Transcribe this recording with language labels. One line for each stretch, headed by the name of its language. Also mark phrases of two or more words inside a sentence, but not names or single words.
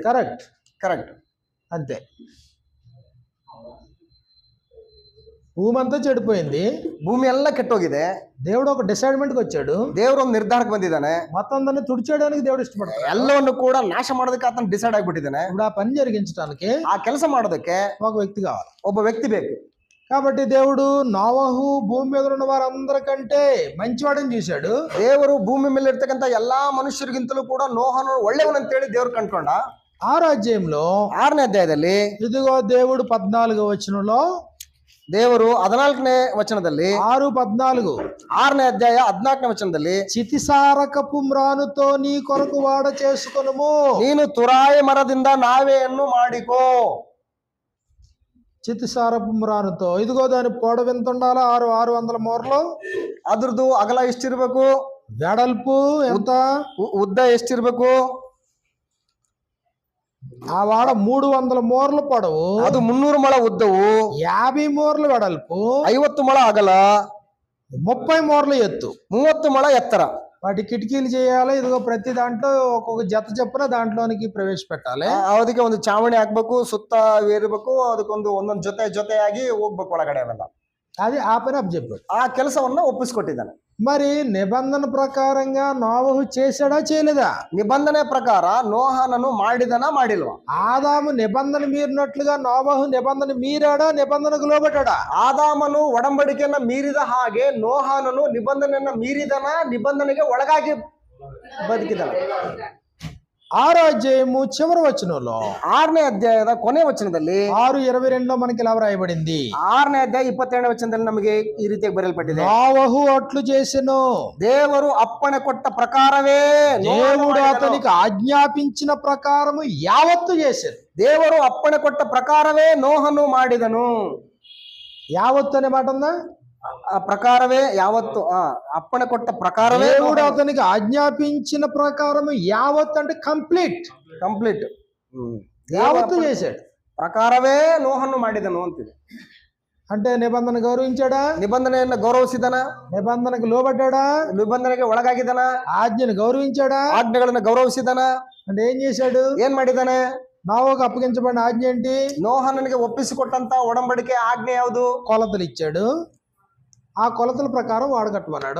Telugu: కరెక్ట్ కరెక్ట్, అంతే. భూమి అంతా చెడిపోయింది,
Kannada: ಭೂಮಿ ಎಲ್ಲ ಕೆಟ್ಟೋಗಿದೆ.
Telugu: దేవుడు ఒక డిసైడ్మెంట్కి వచ్చాడు.
Kannada: ದೇವರು ಒಂದು ನಿರ್ಧಾರಕ್ಕೆ ಬಂದಿದ್ದಾನೆ.
Telugu: మొత్తం దాన్ని తుడిచేయడానికి దేవుడు ఇష్టపడతాడు.
Kannada: ಎಲ್ಲವನ್ನು ಕೂಡ ನಾಶ ಮಾಡೋದಕ್ಕೆ ಆತನ ಡಿಸೈಡ್ ಆಗಿಬಿಟ್ಟಿದ್ದಾನೆ.
Telugu: ఇప్పుడు ఆ పని జరిగించడానికి
Kannada: ಆ ಕೆಲಸ ಮಾಡೋದಕ್ಕೆ
Telugu: ఒక వ్యక్తి కావాలి.
Kannada: ಒಬ್ಬ ವ್ಯಕ್ತಿ ಬೇಕು.
Telugu: కాబట్టి దేవుడు నోవహు భూమి మీద ఉన్న వారందరికంటే మంచివాడని చూశాడు.
Kannada: ದೇವರು ಭೂಮಿ ಮೇಲೆ ಇರ್ತಕ್ಕಂಥ ಎಲ್ಲಾ ಮನುಷ್ಯರಿಗಿಂತಲೂ ಕೂಡ ನೋಹನು ಒಳ್ಳೆಯವನಂತೇಳಿ ದೇವ್ರು ಕಂಡ್ಕೊಂಡ.
Telugu: 6వ అధ్యాయంలో
Kannada: 6ನೇ ಅಧ್ಯಾಯದಲ್ಲಿ
Telugu: ఇదిగో దేవుడు 14వ వచనంలో,
Kannada: ದೇವರು 14ನೇ ವಚನದಲ್ಲಿ 6:14 6ನೇ ಅಧ್ಯಾಯ 14ನೇ ವಚನದಲ್ಲಿ,
Telugu: చితిసారకపు మ్రానుతో నీ కొరకు వాడ చేసుకొనుము.
Kannada: ನೀನು ತುರಾಯಿ ಮರದಿಂದ ನಾವೆಯನ್ನು ಮಾಡಿಕೋ.
Telugu: చితిసారపు మ్రానుతో, ఇదిగో దాని పొడవు ఎంత ఉండాలి? 600 మూరలు.
Kannada: ಅದ್ರದ್ದು ಅಗಲ ಎಷ್ಟಿರ್ಬೇಕು?
Telugu: వెడల్పు ఎంత?
Kannada: ಉದ್ದ ಎಷ್ಟಿರ್ಬೇಕು?
Telugu: ఆ వాడ 300 మూరలు పొడవు,
Kannada: ಅದು 300 ಮೊಳ ಉದ್ದವು,
Telugu: 50 మూరలు వెడల్పు,
Kannada: 50 ಮೊಳ ಅಗಲ,
Telugu: 30 మూరలు ఎత్తు,
Kannada: 30 ಮೊಳ ಎತ್ತರ.
Telugu: వాటి కిటికీలు చేయాలి. ఇదిగో ప్రతి దాంట్లో ఒక్కొక్క జత చొప్పున దాంట్లోనికి ప్రవేశపెట్టాలి.
Kannada: ಅದಕ್ಕೆ ಒಂದು ಚಾವಣಿ ಹಾಕ್ಬೇಕು, ಸುತ್ತ ಏರ್ಬೇಕು, ಅದಕ್ಕೊಂದು ಒಂದೊಂದು ಜೊತೆಯಾಗಿ ಹೋಗ್ಬೇಕು ಒಳಗಡೆ ಅವೆಲ್ಲ.
Telugu: అది ఆ పని అప్పచెప్పాడు.
Kannada: ಆ ಕೆಲಸವನ್ನ ಒಪ್ಪಿಸ್ಕೊಟ್ಟಿದ್ದಾನೆ.
Telugu: మరి నిబంధన ప్రకారంగా నోవహు చేశాడా చేయలేదా?
Kannada: ನಿಬಂಧನೆ ಪ್ರಕಾರ ನೋಹನನು ಮಾಡಿದನ ಮಾಡಿಲ್ವಾ?
Telugu: ఆదాము నిబంధన మీరినట్లుగా నోవహు నిబంధన మీరాడా? నిబంధనకు లోబడ్డాడా?
Kannada: ಆದಾಮನು ಒಡಂಬಡಿಕೆಯನ್ನ ಮೀರಿದ ಹಾಗೆ ನೋಹನನು ನಿಬಂಧನೆಯನ್ನ ಮೀರಿದನ, ನಿಬಂಧನೆಗೆ ಒಳಗಾಗಿ ಬದುಕಿದನ.
Telugu: 6వ అధ్యాయము చివరి వచనంలో
Kannada: 6ನೇ ಅಧ್ಯಾಯದ ಕೊನೆ ವಚನದಲ್ಲಿ
Telugu: 6:22 మనకి ఇలా వ్రాయబడింది.
Kannada: 6ನೇ ಅಧ್ಯಾಯ 27ನೇ ವಚನದಲ್ಲಿ ನಮಗೆ ಈ ರೀತಿಯಾಗಿ ಬರೆಯಲ್ಪಟ್ಟಿದೆ.
Telugu: నోవహు అట్లు చేసెను,
Kannada: ದೇವರು ಅಪ್ಪಣೆ ಕೊಟ್ಟ ಪ್ರಕಾರವೇ
Telugu: దేవుడు అతనికి ఆజ్ఞాపించిన ప్రకారము యావత్తు చేశాడు.
Kannada: ದೇವರು ಅಪ್ಪಣೆ ಕೊಟ್ಟ ಪ್ರಕಾರವೇ ನೋಹನು ಮಾಡಿದನು.
Telugu: యావత్తు అనే మాట ఉందా?
Kannada: ಆ ಪ್ರಕಾರವೇ ಯಾವತ್ತು ಅಪ್ಪಣೆ ಕೊಟ್ಟ ಪ್ರಕಾರವೇ
Telugu: దేవుడు అతనికి ఆజ్ఞాపించిన ప్రకారము యావత్తు అంటే కంప్లీట్
Kannada: ಕಂಪ್ಲೀಟ್
Telugu: యావత్తు చేశాడు.
Kannada: ಪ್ರಕಾರವೇ ನೋಹನ್ನು ಮಾಡಿದನು ಅಂತಿದೆ.
Telugu: అంటే నిబంధన గౌరవించాడా?
Kannada: ನಿಬಂಧನೆಯನ್ನ ಗೌರವಿಸಿದನ?
Telugu: నిబంధనకు లోబడ్డాడా?
Kannada: ನಿಬಂಧನೆಗೆ ಒಳಗಾಗಿದನ?
Telugu: ఆజ్ఞను గౌరవించాడా?
Kannada: ಆಜ್ಞೆಗಳನ್ನ ಗೌರವಿಸಿದನ?
Telugu: అంటే ఏం చేశాడు?
Kannada: ಏನ್ ಮಾಡಿದಾನೆ?
Telugu: నోవహుకు అప్పగించబడిన ఆజ్ఞ ఏంటి?
Kannada: ನೋಹನನಿಗೆ ಒಪ್ಪಿಸಿಕೊಟ್ಟಂತ ಒಡಂಬಡಿಕೆ ಆಜ್ಞೆ ಯಾವುದು?
Telugu: కొలతలు ఇచ్చాడు. ఆ కొలతల ప్రకారం వాడు కట్టమన్నాడు.